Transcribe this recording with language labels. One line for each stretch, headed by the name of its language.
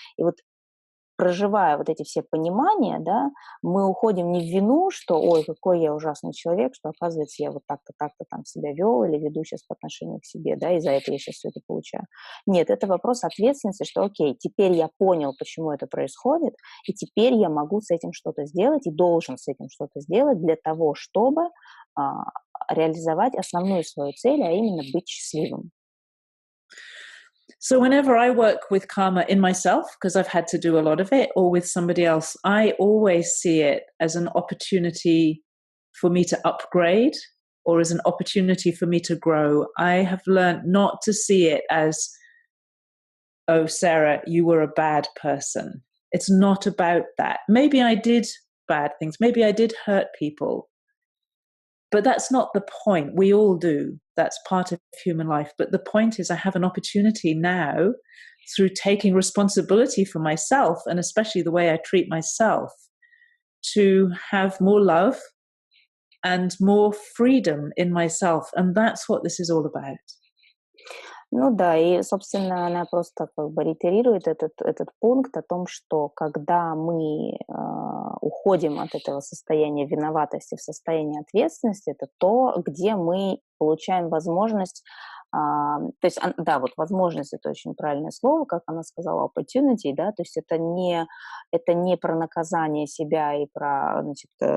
Russian: И вот проживая вот эти все понимания, да, мы уходим не в вину, что, ой, какой я ужасный человек, что, оказывается, я вот так-то там себя вел или веду сейчас по отношению к себе, да, и за это я сейчас все это получаю. Нет, это вопрос ответственности, что, окей, теперь я понял, почему это происходит, и теперь я могу с этим что-то сделать и должен с этим что-то сделать для того, чтобы реализовать основную свою цель, а именно быть счастливым.
English: So whenever I work with karma in myself, because I've had to do a lot of it, or with somebody else, I always see it as an opportunity for me to upgrade or as an opportunity for me to grow. I have learned not to see it as, oh, Sarah, you were a bad person. It's not about that. Maybe I did bad things. Maybe I did hurt people. But that's not the point. We all do. That's part of human life. But the point is I have an opportunity now through taking responsibility for myself and especially the way I treat myself to have more love and more freedom in myself. And that's what this is all about.
Russian: Ну да, и, собственно, она просто как бы реитерирует этот пункт о том, что когда мы уходим от этого состояния виноватости в состояние ответственности, это то, где мы получаем возможность, то есть, да, вот возможность — это очень правильное слово, как она сказала, opportunity, да, то есть это не про наказание себя и про, значит,